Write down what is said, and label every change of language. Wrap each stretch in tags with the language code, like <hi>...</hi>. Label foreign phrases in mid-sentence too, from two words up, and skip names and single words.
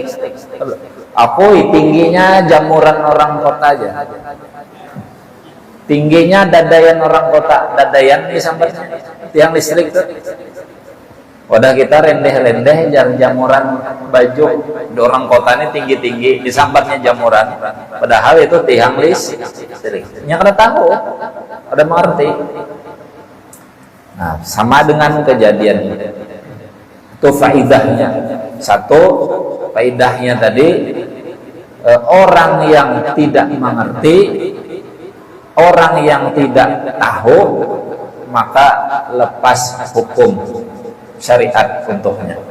<bjn>Aku tingginya jamuran orang kota aja, tingginya dadayan orang kota, dadayan disambatnya tiang listrik tuh. Wadah kita rendeh-rendeh jamuran baju di orang kota ini tinggi-tinggi, disambatnya jamuran, padahal itu tiang listrik. Yang kada tahu, kada mengerti. Nah,</bjn> <id>sama dengan kejadian itu faidahnya. Satu, faidahnya tadi, orang yang tidak mengerti, orang yang tidak tahu, maka lepas hukum syariat untuknya.</id>